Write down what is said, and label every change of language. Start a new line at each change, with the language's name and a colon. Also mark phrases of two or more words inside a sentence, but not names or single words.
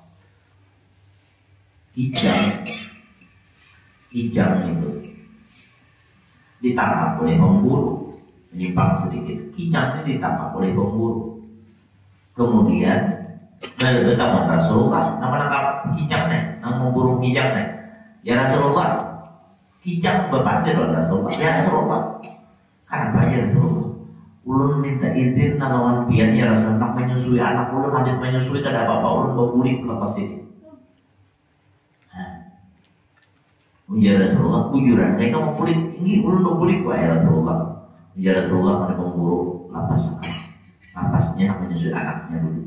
Indonesian: Kijang itu ditangkap oleh pemburu, menyimpang sedikit. Kijang ini ditangkap oleh pemburu. Kemudian bertemu Rasulullah, menangkap kijangnya, memburu kijangnya. Ya Rasulullah, kijang berpandir oleh Rasulullah. Ya Rasulullah, kenapa ya Rasulullah?
Banjar: Ulun minta izin lawan pian ya Rasulullah, nak menyusui anak ulun, hadit menyusui tidak apa-apa, ulun berbulik lepas ini. Ya Rasulullah, kujuran mereka mau kulit tinggi, ulun berbulik wahai Rasulullah.
Indonesian: Ya Rasulullah, mereka memburu lapas sekali. Lapasnya nak menyusui anaknya dulu.